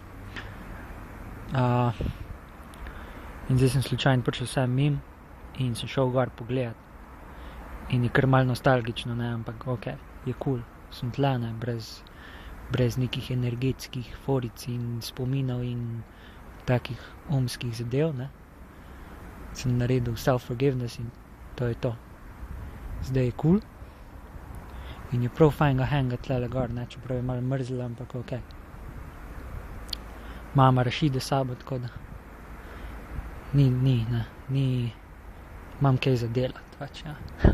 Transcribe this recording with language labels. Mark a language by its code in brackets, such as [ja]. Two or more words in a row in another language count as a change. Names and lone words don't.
[sl] In zdaj sem slučajno prišel sem mimo in sem šel gor pogledat. In je kar malo nostalgično, ne, ampak je cool. Sem tle, ne, brez nekih energetskih foric in spominov in takih umskih zadev, ne. Sem naredil self-forgiveness in to je to. Zdaj je cool. In je prav fajn ga hangati tlele gor, ne, čeprav je malo mrzlo, ampak Mama Rašide sabo, tako da ni, imam kaj za delati, pač, ja.